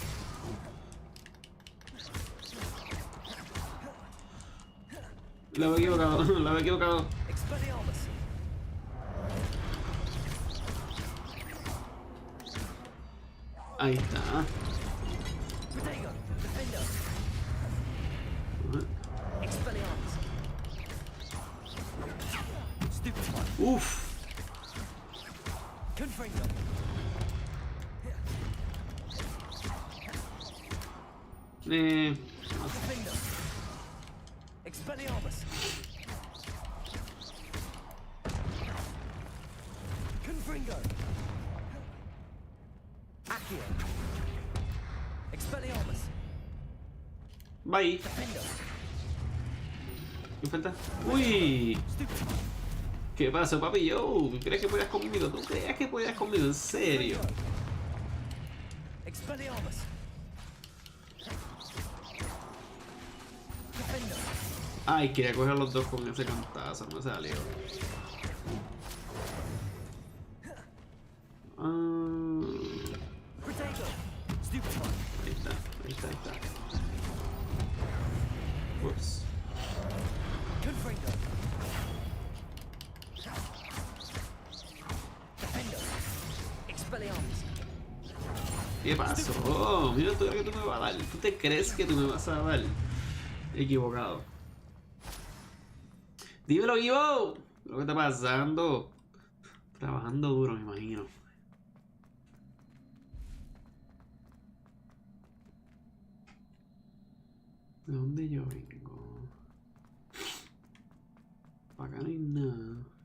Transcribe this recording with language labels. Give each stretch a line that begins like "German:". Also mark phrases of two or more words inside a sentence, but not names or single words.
Spanish: La había equivocado. Expelliarmus. Ahí está. Protego, Defender. Expelliarmus. Stupefy. Uf. Confringo. Defender. Expelliarmus. Confringo. Accio. Expelliarmus. Bye. Defender. ¿Qué falta? ¡Uy! Stupid. ¿Qué pasó, papi? Yo, ¿crees que podías conmigo? ¿Tú creías que podías conmigo? ¿En serio? Expelliarmus. Defender. Ay, quería coger los dos con ese cantazo, no me salió. Potato.
English: Stupid one.
Spanish: Ahí está, ahí está, ahí está. Ups. Confringo. Defender. Expelliarmus. ¿Qué pasó? Mira, ¿tú crees que tú me vas a dar? ¿Tú te crees que tú me vas a dar? Equivocado. Dímelo, Ivo. ¿Qué está pasando? Trabajando duro, me imagino. ¿De dónde yo vengo? Para acá no hay nada.